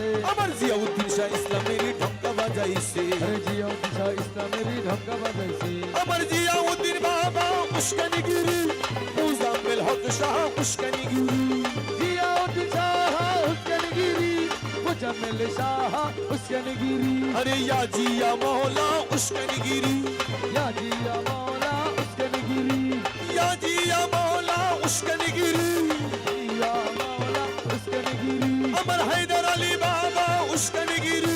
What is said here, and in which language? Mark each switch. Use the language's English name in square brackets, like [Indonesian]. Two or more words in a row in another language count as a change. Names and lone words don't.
[Bangla] আমার জিয়াউদ্দিন শাহ ইসলামেরই ঢঙ্কা বাজাইছে আরে জিয়াউদ্দিন শাহ ইসলামেরই ঢঙ্কা বাজাইছে আমার জিয়াউদ্দিন বাবা উস্কানিগিরি মুজাম্মেল হক শাহ উস্কানিগিরি জিয়াউদ্দিন শাহ উস্কানিগিরি মুজাম্মেল শাহ উস্কানিগিরি [Hindi] अरे या जिया मौला उस्कनगिरी या जिया मौला उस्कानिगिरी या जिया मौला उस्कनगिरी या मौला उस्कानिगिरी अमर हैदर अली बाबा उस्कनगिरी